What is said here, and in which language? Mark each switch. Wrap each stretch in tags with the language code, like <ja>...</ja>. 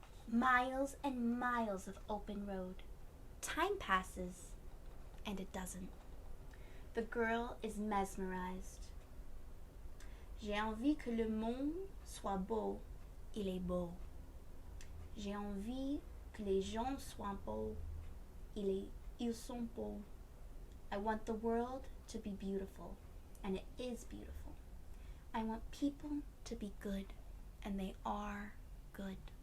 <en>Miles and miles of open road. Time passes, and it doesn't. The girl is mesmerized.</en> <fr>J'ai envie que le monde soit beau. Il est beau. J'ai envie que les gens soient beaux. Ils sont beaux.</fr> <en>I want the world to be beautiful, and it is beautiful. I want people to be good, and they are good.</en>